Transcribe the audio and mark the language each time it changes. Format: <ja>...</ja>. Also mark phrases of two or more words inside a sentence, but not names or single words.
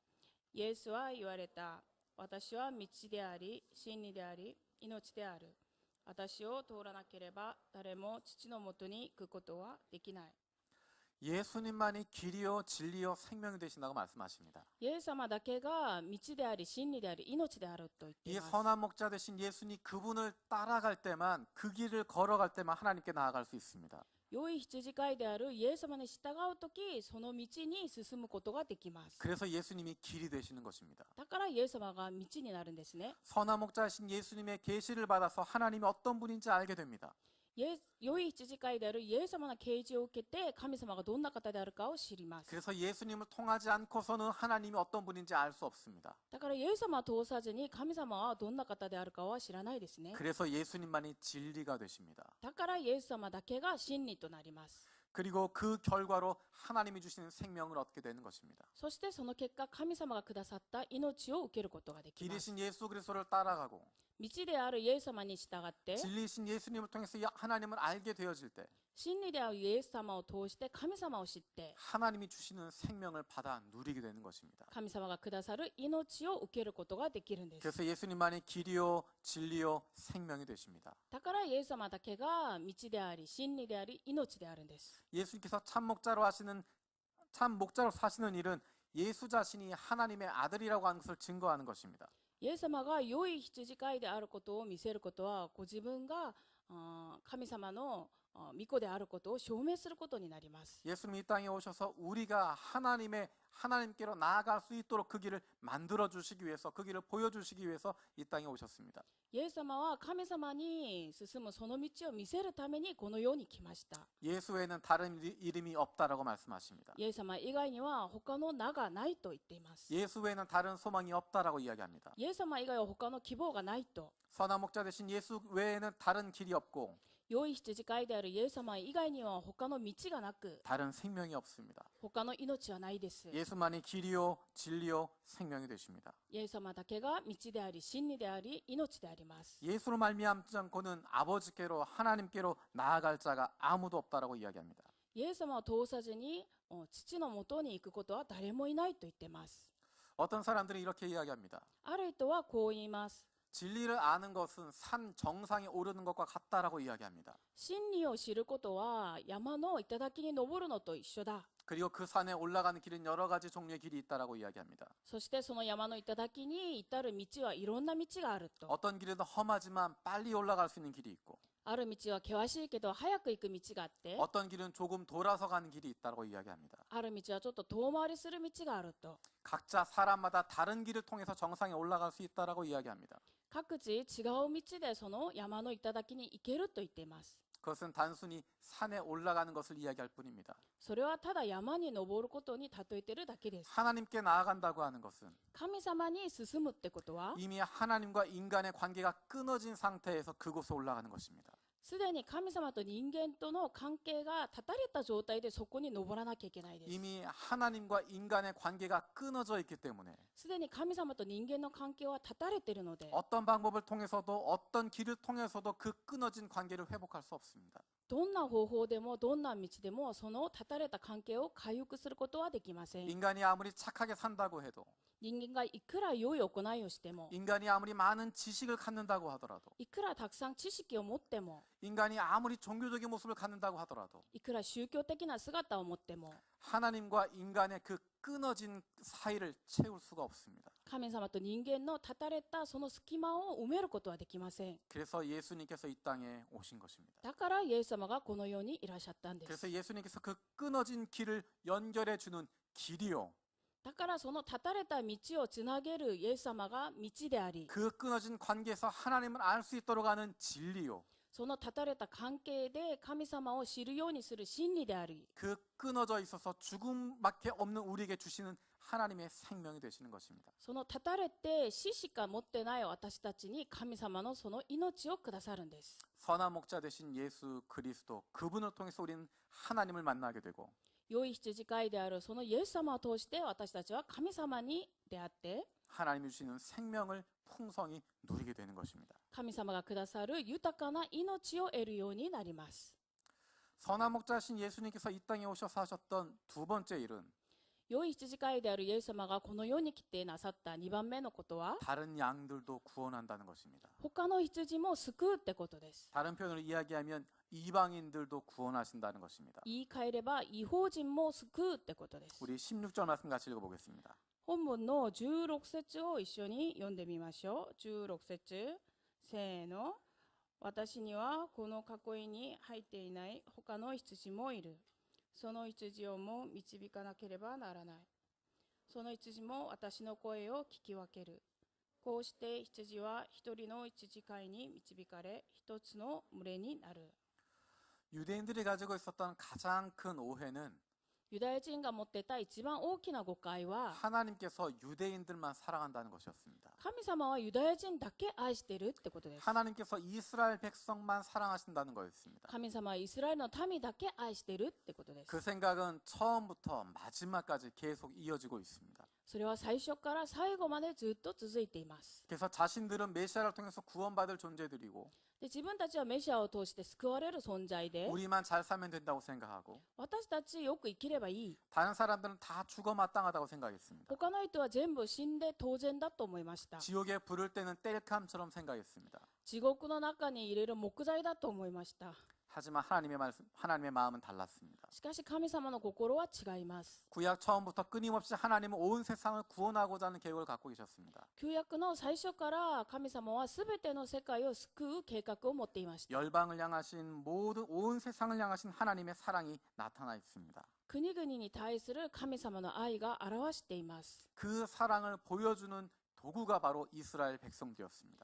<ja>イエスは言われた。私は道であり、真理であり、命である。私を通らなければ誰も父のもとに行くことはできない。</ja> <ko>예수님만이 길이요 진리요 생명이 되신다고 말씀하십니다.</ko> <ja>イエス様だけが道であり、真理であり、命であると言ってい 이 ます。</ja> <ko>선한 목자 되신 예수님 그분을 따라갈 때만 그 길을 걸어갈 때만 하나님께 나아갈 수 있습니다.</ko> <ja>良い羊飼いであるイエス様に従うとき、その道に進むことができます。</ja> <ko>그래서 예수님이 길이 되시는 것입니다.</ko> <ja>だからイエス様が道になるんですね。</ja> <ko>선한 목자이신 예수님의 계시를 받아서 하나님이 어떤 분인지 알게 됩니다.</ko> <ja>良い羊飼いであるイエス様の啓示を受けて神様がどんな方であるかを知ります。</ja> <ko>그래서 예수님을 통하지 않고서는 하나님이 어떤 분인지 알 수 없습니다.</ko> <ja>だからイエス様を通さずに神様はどんな方であるかは知らないですね。</ja> <ko>그래서 예수님만이 진리가 되십니다.</ko> <ja>だからイエス様だけが真理となります。</ja> <ko>그리고 그 결과로 하나님이 주시는 생명을 얻게 되는 것입니다.</ko> <ja>そしてその結果、神様がくださった命を受けることができます。</ja> <ko>길이신 예수 그리스도를 따라가고</ko> <ja>道であるイエス様に従って、</ja> <ko>진리이신 예수님을 통해서 하나님을 알게 되어질 때</ko> <ja>真理であるイエス様を通して神様を知って、</ja> <ko>하나님이 주시는 생명을 받아 누리게 되는 것입니다.</ko> <ja>神様がくださる命を受けることができるんです。</ja> <ko>그래서 예수님만이 길이요 진리요 생명이 되십니다.</ko> <ja>だからイエス様だけが道であり、真理であり、命であるんです。</ja> <ko>예수님께서 참 목자로 사시는 일은 예수 자신이 하나님의 아들이라고 하는 것을 증거하는 것입니다.</ko> <ja>イエス様が良い羊飼いであることを見せることは、ご自分が神様の御子であることを証明することになります。</ja> <ko>예수님이 이 땅에 오셔서 우리가 하나님께로 나아갈 수 있도록 그 길을 만들어 주시기 위해서 그 길을 보여주시기 위해서 이 땅에 오셨습니다.</ko> <ja>イエス様は神様に進むその道を見せるためにこの世に来ました。</ja> <ko>예수 외에는 다른 이름이 없다라고 말씀하십니다.</ko> <ja>イエス様以外には他の名がないと言っています。</ja> <ko>예수 외에는 다른 소망이 없다라고 이야기합니다.</ko> <ja>イエス様以外は他の希望がないと。</ja> <ko>선한 목자 되신 예수 외에는 다른 길이 없고</ko> <ja>良い羊飼いであるイエス様以外には他の道がなく、</ja> <ko>다른 생명이 없습니다.</ko> <ja>他の命はないです。</ja> <ko>예수만이 길이요 진리요 생명이 되십니다.</ko> <ja>イエス様だけが道であり、真理であり、命であります。</ja> <ko>예수로 말미암지 않고는 아버지께로 하나님께로 나아갈 자가 아무도 없다라고 이야기합니다.</ko> <ja>イエス様を通さずに父のもとに行くことは誰もいないと言っています。</ja> <ko>어떤 사람들은 이렇게 이야기합니다.</ko> <ja>ある人はこう言います。</ja> <ko>진리를 아는 것은 산 정상에 오르는 것과 같다라고 이야기합니다.</ko> <ja>真理を知ることは山の頂に登るのと一緒だ。</ja> <ko>그리고 그 산에 올라가는 길은 여러 가지 종류의 길이 있다라고 이야기합니다.</ko> <ja>そしてその山の頂に至る道はいろんな道があると。</ja> <ko>어떤 길은 험하지만 빨리 올라갈 수 있는 길이 있고</ko> <ja>ある道は険しいけど早く行く道があって、</ja> <ko>어떤 길은 조금 돌아서 가는 길이 있다고 이야기합니다.</ko> <ja>ある道はちょっと遠回りする道があると。</ja> <ko>각자 사람마다 다른 길을 통해서 정상에 올라갈 수 있다라고 이야기합니다.</ko> <ja>各地違う道でその山の頂に行けると言っています。</ja> <ko>그것은 단순히 산에 올라가는 것을 이야기할 뿐입니다.</ko> <ja>それはただ山に登ることに例えているだけです。</ja> <ko>하나님께 나아간다고 하는 것은</ko> <ja>神様に進むってことは、</ja> <ko>이미 하나님과 인간의 관계가 끊어진 상태에서 그곳에 올라가는 것입니다.</ko> <ja>すでに神様と人間との関係が断たれた状態でそこに登らなきゃいけないです。</ja> <ko>이미 하나님과 인간의 관계가 끊어져 있기 때문에</ko> <ja>すでに神様と人間の関係は断たれているので、</ja> <ko>어떤 방법을 통해서도 어떤 길을 통해서도 그 끊어진 관계를 회복할 수 없습니다.</ko> <ja>どんな方法でもどんな道でもその断たれた関係を回復することはできません。</ja> <ko>인간이 아무리 착하게 산다고 해도</ko> <ja>人間がいくら良い行いをしても、</ja> <ko>인간이 아무리 많은 지식을 갖는다고 하더라도,</ko> <ja>いくらたくさん知識を持っても、</ja> <ko>인간이 아무리 종교적인 모습을 갖는다고 하더라도</ko> <ja>いくら宗教的な姿を持っても、</ja> <ko>하나님과 인간의 그 끊어진 사이를 채울 수가 없습니다.</ko> <ja>神様と人間の断たれたその隙間を埋めることはできません。</ja> <ko>그래서 예수님께서 이 땅에 오신 것입니다.</ko> <ja>だからイエス様がこの世にいらっしゃったんです。</ja> <ko>그래서 예수님께서 그 끊어진 길을 연결해 주는 길이요,</ko> <ja>だからその断たれた道をつなげるイエス様が道であり、</ja> <ko>그 끊어진 관계에서 하나님을 알 수 있도록 하는 진리요,</ko> <ja>その断たれた関係で神様を知るようにする真理であり、</ja> <ko>그 끊어져 있어서 죽음밖에 없는 우리에게 주시는 하나님의 생명이 되시는 것입니다.</ko> <ja>その断たれて死しか持ってない私たちに神様のその命をくださるんです。</ja> <ko>선한 목자 되신 예수 그리스도, 그분을 통해서 우리는 하나님을 만나게 되고,</ko> <ja>良い羊飼いであるそのイエス様を通して私たちは神様に出会って、</ja> <ko>하나님이 주시는 생명을 풍성히 누리게 되는 것입니다.</ko> <ja>神様がくださる豊かな命を得るようになります。</ja> <ko>선한 목자신 예수님께서 이 땅에 오셔서 하셨던 두 번째 일은</ko> <ja>良い羊飼いであるイエス様がこの世に来てなさった2番目のことは、</ja> <ko>다른 양들도 구원한다는 것입니다.</ko> <ja>他の羊も救うってことです。</ja> <ko>다른 표현으로 이야기하면 이방인들도 구원하신다는 것입니다.</ko> <ja>言い換えれば異邦人も救うってことです。</ja> <ko>우리 16절 말씀 같이 읽어보겠습니다.</ko> <ja>本文の16節を一緒に読んでみましょう。16節、せーの。私にはこの囲いに入っていない他の羊もいる。その羊をも導かなければならない。その羊も私の声を聞き分ける。こうして羊は一人の羊飼いに導かれ、一つの群れになる。</ja> <ko>유대인들이 가지고 있었던 가장 큰 오해는</ko> <ja>ユダヤ人が持っていた一番大きな誤解は、</ja> <ko>하나님께서 유대인들만 사랑한다는 것이었습니다.</ko> <ja>神様はユダヤ人だけ愛してるってことです。</ja> <ko>하나님께서 이스라엘 백성만 사랑하신다는 거였습니다.</ko> <ja>神様はイスラエルの民だけ愛してるってことです。</ja> <ko>그 생각은 처음부터 마지막까지 계속 이어지고 있습니다.</ko> <ja>それは最初から最後までずっと続いています。</ja> <ko>그래서 자신들은 메시아를 통해서 구원받을 존재들이고</ko> <ja>で、自分たちはメシアを通して救われる存在で、</ja> <ko>우리만 잘 살면 된다고 생각하고</ko> <ja>私たちよく生きればいい。</ja> <ko>다른 사람들은 다 죽어 마땅하다고 생각했습니다.</ko> <ja>他の人は全部死んで当然だと思いました。</ja> <ko>지옥에 불을 때는 땔감처럼 생각했습니다.</ko> <ja>地獄の中に入れる木材だと思いました。</ja> <ko>하지만 하나님의 마음은 달랐습니다.</ko> <ja>しかし神様の心は違います。</ja> <ko>구약 처음부터 끊임없이 하나님은 온 세상을 구원하고자 하는 계획을 갖고 계셨습니다.</ko> <ja>旧約の最初から神様はすべての世界を救う計画を持っていました。</ja> <ko>열방을 향하신 모든 온 세상을 향하신 하나님의 사랑이 나타나 있습니다.</ko> <ja>国々に対する神様の愛が表しています。</ja> <ko>그 사랑을 보여주는 도구가 바로 이스라엘 백성들이었습니다.</ko>